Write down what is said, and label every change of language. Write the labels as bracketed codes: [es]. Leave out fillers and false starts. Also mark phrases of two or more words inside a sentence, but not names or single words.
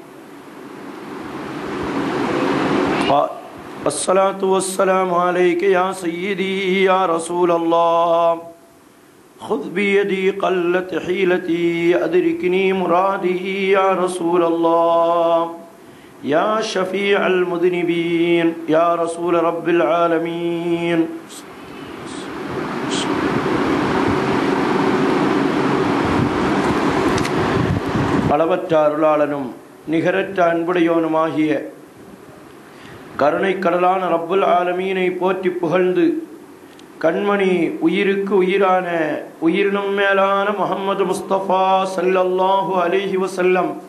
[ar] الصلاة والسلام عليك يا سيدي يا رسول الله. خذ بيدي قلت حيلتي أدركني مرادي يا رسول الله. يا شفيع المذنبين يا رسول رب العالمين. [ta] அளவற்ற அருளாளனும் நிகரற்ற அன்புடையோனுமாகிய கருணை கடலான [ar] رب العالمين [ta] போற்றி புகழ்ந்து கண்மணி உயிருக்கு உயிரான உயிரினும் மேலான முஹம்மது முஸ்தபா [ar] صلى الله عليه وسلم